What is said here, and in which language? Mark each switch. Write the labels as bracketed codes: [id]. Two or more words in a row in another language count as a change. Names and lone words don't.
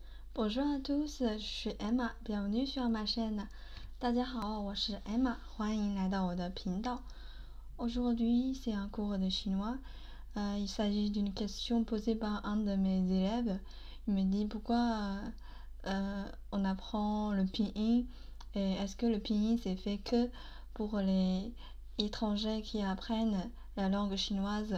[fr] Bonjour à tous, je suis Emma，bienvenue sur ma chaîne。 [zh] 大家好，我是 Emma，欢迎来到我的频道。 [fr] Aujourd'hui, c'est un cours de chinois. Il s'agit d'une question posée par un de mes élèves. Il me dit pourquoi on apprend le pinyin et est-ce que le pinyin c'est fait que pour les étrangers qui apprennent la langue chinoise?